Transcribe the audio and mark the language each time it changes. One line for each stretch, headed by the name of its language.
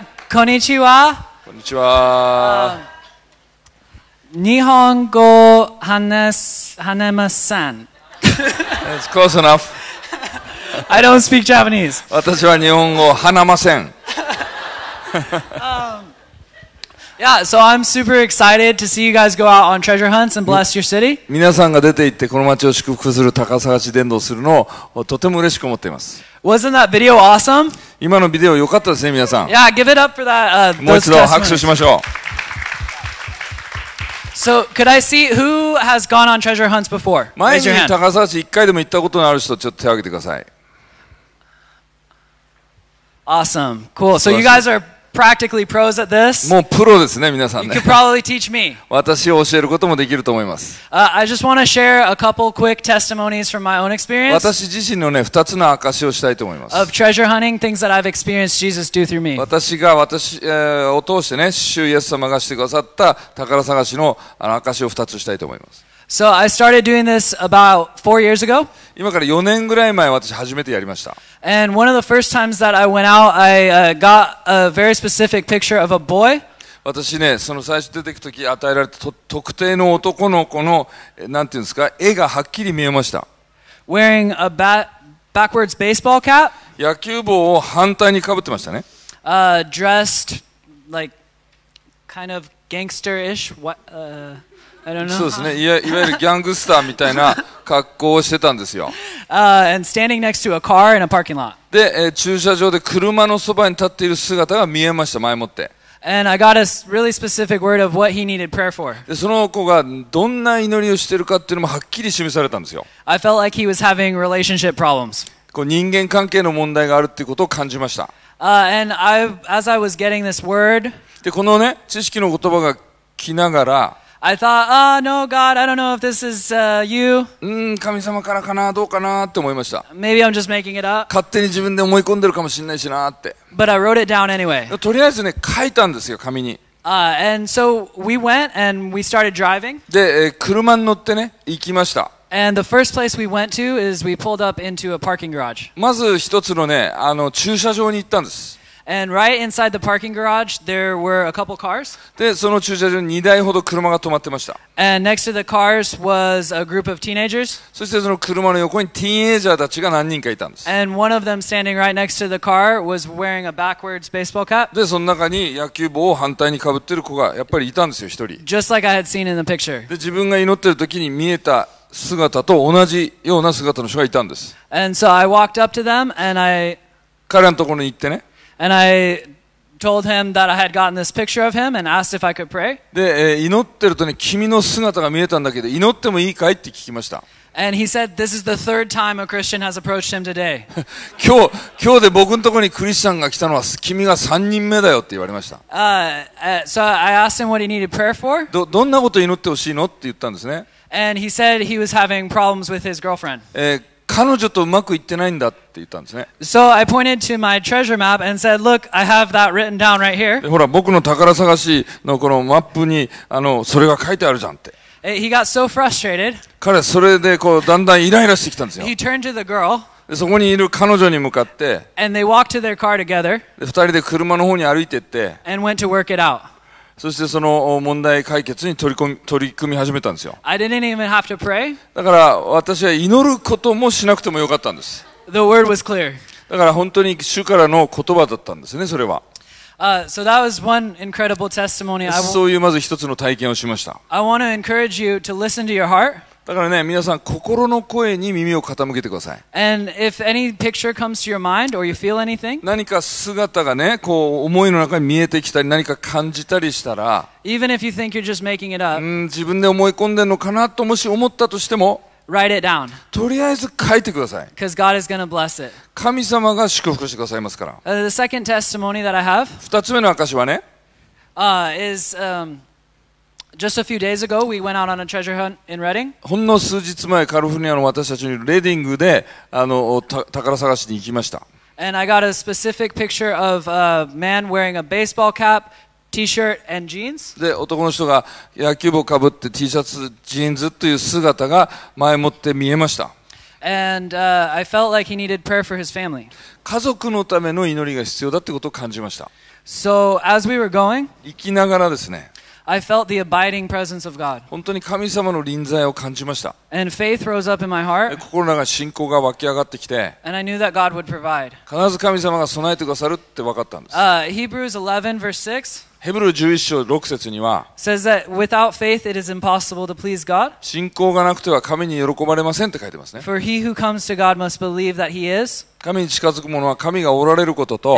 Japanese: こんにちは。こんにちは。日本語話せません。
English: It's close enough. I don't speak Japanese.
Japanese: 私は日本語を話ません。
English: Yeah, so I'm super excited to see you guys go out on treasure hunts and bless your city.
Japanese: 皆さんが出て行ってこの街を祝福する宝探し伝道をするのをとても嬉しく思っています。
English: Wasn't that video awesome?
Japanese: 今のビデオ良かったですね、皆さん。
English: Yeah, give it up for that.
Japanese: もう
English: Those
Japanese: 一度拍手し
English: testimonies.
Japanese: ましょう。
English: So, could I see who has gone on treasure hunts before?
Japanese: 前
English: Raise
Japanese: に
English: your hand.
Japanese: 宝探し1回でも行ったことのある人、ちょっと手を挙げてください。
English: Awesome. Cool. So you guys are practically pros at this.
Japanese: もうプロですね、皆さん
English: You
Japanese: ね
English: could。 probably teach me.
Japanese: 私を教えることもできると思います。
English: I just want to share a couple quick testimonies from my own experience
Japanese: 私自身のね、2つの証しをしたいと思います。
English: of treasure hunting, things that I've experienced Jesus do through me.
Japanese: 私がを通してね、主イエス様がしてくださった宝探しの証しを2つしたいと思います。
English: So I started doing this about 4 years ago.
Japanese: 今から4年ぐらい前、私初めてやりました。
English: And one of the first times that I went out, I got a very specific picture of a boy.
Japanese: 私ね、その最初出てくとき与えられた特定の男の子の、なんていうんですか、絵がはっきり見えました。
English: Wearing a backwards baseball cap,
Japanese: 野球帽を反対にかぶってましたね。
English: dressed like kind of gangster-ish. I don't know.
Japanese: そうですね、いわゆるギャングスターみたいな格好をしてたんですよ。
English: And standing next to a car in a parking lot.
Japanese: で、駐車場で車のそばに立っている姿が見えました、前もって。
English: And I got a really specific word of what he needed prayer for.
Japanese: で、その子がどんな祈りをしているかっていうのもはっきり示されたんですよ。
English: I felt like he was having relationship problems.
Japanese: こう人間関係の問題があるっていうことを感じました。
English: And as I was getting this word,
Japanese: で、このね、知識の言葉が来ながら、
English: I thought, no, God, I don't know if this is you.
Japanese: 神様からかな、どうかなって思いました。
English: Maybe I'm just making it up.
Japanese: 勝手に自分で思い込んでるかもしれないしなって。
English: But I wrote it down anyway.
Japanese: とりあえずね、書いたんですよ、紙に。
English: And so we went and we started driving.
Japanese: で、車に乗ってね、行きました。
English: And the first place we went to is we pulled up into a parking garage.
Japanese: まず一つのね、駐車場に行ったんです。
English: And right inside the parking garage, there were a couple cars.
Japanese: で、その駐車場に2台ほど車が止まってました。
English: And next to the cars was a group of teenagers.
Japanese: そしてその車の横にティーンエイジャーたちが何人かいたんです。
English: And one of them standing right next to the car was wearing a backwards baseball cap.
Japanese: で、その中に野球帽を反対にかぶってる子がやっぱりいたんですよ、一人。
English: Just like I had seen in the picture.
Japanese: で、自分が祈ってる時に見えた姿と同じような姿の人がいたんです。
English: And so I walked up to them and
Japanese: 彼らのところに行ってね。
English: I told him that I had gotten this picture of him and asked if I could pray.
Japanese: で、祈ってるとね、君の姿が見えたんだけど、祈ってもいいかいって聞きました。
English: And he said, this is the third time a Christian has approached him today.
Japanese: 今日で僕のところにクリスチャンが来たのは君が3人目だよって言われました。
English: So I asked him what he needed prayer for.
Japanese: どんなことを祈ってほしいのって言ったんですね。
English: And he said he was having problems with his girlfriend.
Japanese: 彼女とうまくいってないんだって言ったんですね。
English: So I pointed to my treasure map and said, look, I have that written down right here.
Japanese: でほら、僕の宝探しのこのマップにそれが書いてあるじゃんって。
English: He got so frustrated.
Japanese: 彼はそれでこうだんだんイライラしてきたんですよ。
English: He turned to the girl.
Japanese: でそこにいる彼女に向かって、
English: And they walked to their car together
Japanese: で2人で車の方に歩いていって、
English: and went to work it out.
Japanese: そしてその問題解決に取り組み始めたんですよ。
English: I didn't even have to pray.
Japanese: だから私は祈ることもしなくてもよかったんです。
English: The word was clear.
Japanese: だから本当に主からの言葉だったんですね、それは。
English: So that was one incredible testimony.
Japanese: そういうまず一つの体験をしました。
English: I want to encourage you to listen to your heart.
Japanese: だからね、皆さん心の声に耳を傾けてください。
English: And if any picture comes to your mind or you feel anything,
Japanese: 何か姿がね、こう思いの中に見えてきたり何か感じたりしたら、
English: even if you think you're just making it up,
Japanese: 自分で思い込んでるのかなともし思ったとしても、
English: write it down.
Japanese: とりあえず書いてください。
English: Because God is going to bless it.
Japanese: 神様が祝福してくださいますから。
English: The second testimony that I have
Japanese: 二つ目の証はね、
English: is just a few days ago we went out on a treasure hunt in Reading.
Japanese: ほんの数日前、カリフォルニアの私たちにレディングで宝探しに行きました。
English: And I got a specific picture of a man wearing a baseball cap, t-shirt, and jeans.
Japanese: で、男の人が野球帽をかぶって T シャツ、ジーンズという姿が前もって見えました。
English: And I felt like he needed prayer for his family.
Japanese: 家族のための祈りが必要だってことを感じました。
English: So as we were going,
Japanese: 行きながらですね、
English: I felt the abiding presence of God.
Japanese: 本当に神様の臨在を感じました。
English: And faith rose up in my heart,
Japanese: 心の中に信仰が湧き上がってきて、
English: and I knew that God would provide.
Japanese: 必ず神様が備えてくださるって分かったんです。
English: Hebrews 11 verse 6
Japanese: ヘブル11章6節には、
English: says that without faith it is impossible to please God.
Japanese: 信仰がなくては神に喜ばれませんって書いてますね。
English: For he who comes to God must believe that he is,
Japanese: 神に近づく者は神がおられることと、